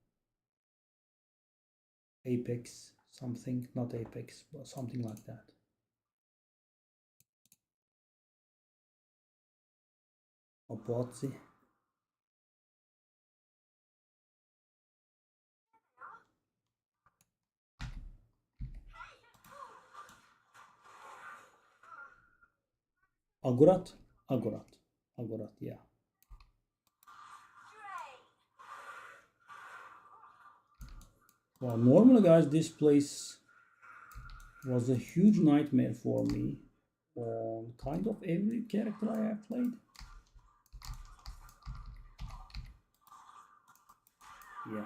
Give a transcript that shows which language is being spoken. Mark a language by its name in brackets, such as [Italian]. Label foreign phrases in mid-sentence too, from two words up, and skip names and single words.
[English] Apex something, not Apex, but something like that. Opozzi. Agurat? Agurat. Agurat, yeah. Well, normally, guys, this place was a huge nightmare for me on kind of every character I have played. Yeah.